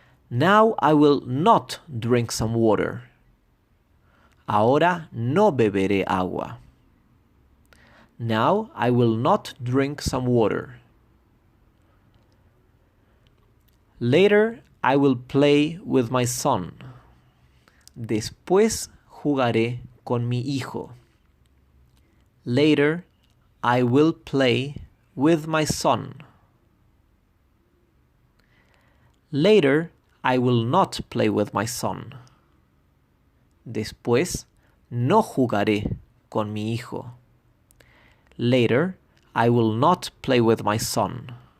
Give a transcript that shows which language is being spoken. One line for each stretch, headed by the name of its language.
English: Now I will not drink some water.
Spanish: Ahora no beberé agua.
English: Now I will not drink some water. Later I will play with my son.
Spanish: Después jugaré con mi hijo.
English: Later I will play with my son. Later I will not play with my son.
Spanish: Después no jugaré con mi hijo.
English: Later I will not play with my son.